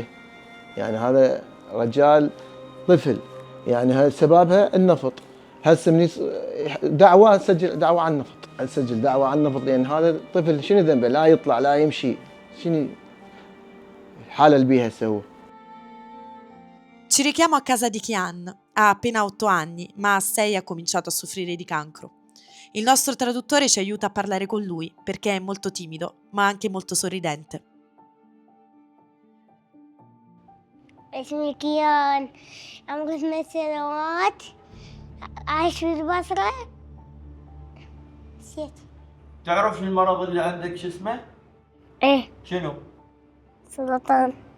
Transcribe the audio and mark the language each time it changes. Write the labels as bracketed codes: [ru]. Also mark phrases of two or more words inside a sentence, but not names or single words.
[ar] يعني هذا رجال طفل، يعني سببها النفط. هسه من دعوة سجل دعوة عن النفط، نسجل دعوة عن النفط لان هذا الطفل شنو ذنبه؟ لا يطلع لا يمشي، شنو الحالة اللي بيها هسه هو. [it] Ci richiamo a casa di Kian. Ha appena 8 anni, ma a 6 ha cominciato a soffrire di cancro. Il nostro traduttore ci aiuta a parlare con lui perché è molto timido, ma anche molto sorridente. [ar] اسمي كيان، عمري 8 سنوات، عايش في البصرة. نسيت. تعرف المرض اللي عندك شو اسمه؟ ايه. شنو؟ سرطان.